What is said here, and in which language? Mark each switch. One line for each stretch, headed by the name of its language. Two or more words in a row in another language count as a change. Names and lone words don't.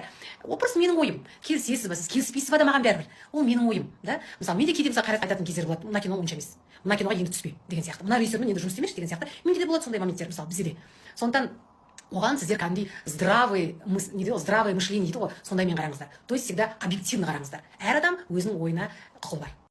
Kazakh: Ол просто менің ойым. Келісесіз ба, сіз келіспейсіз ба да маған бәрібір. Ол менің ойым, да? Мысалы, мен де кейде Қайрат айтатын кездер болады. Мына кино онша емес. Мына киноға енді түспе деген сияқты. Мына режиссермен енді жұмыс істемеші деген сияқты. Менде де болады сондай моменттер, мысалы, бізде де. Сондықтан оған сіздер кәдімгідей
Russian: здравое мышление
Kazakh: дейді ғой, сондаймен қараңыздар.
Russian: То есть всегда объективно қараңыздар.
Kazakh: Әр адам өзінің ойына құқығы бар.